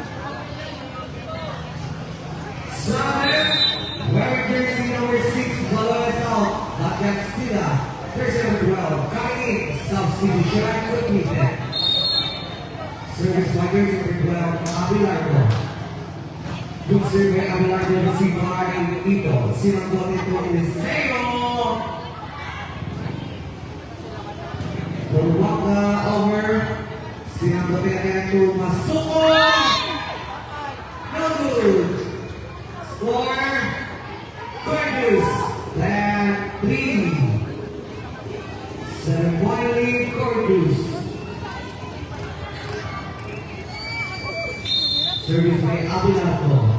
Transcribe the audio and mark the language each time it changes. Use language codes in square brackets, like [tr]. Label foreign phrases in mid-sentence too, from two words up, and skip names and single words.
[en] Summit, wearing jersey number 6, Balones out. Latian Stila, jersey number 12, Kain, substitution completed. Service by jersey number 12, Abelardo. Good serve by Abelardo, received by Ito. Sinabot ito, Eliseo. Purwaka over. Sinabot ito, Masuko. No good. Score, Gorgeous, 10-3. 7-point lead, Gorgeous. Service by Abelardo.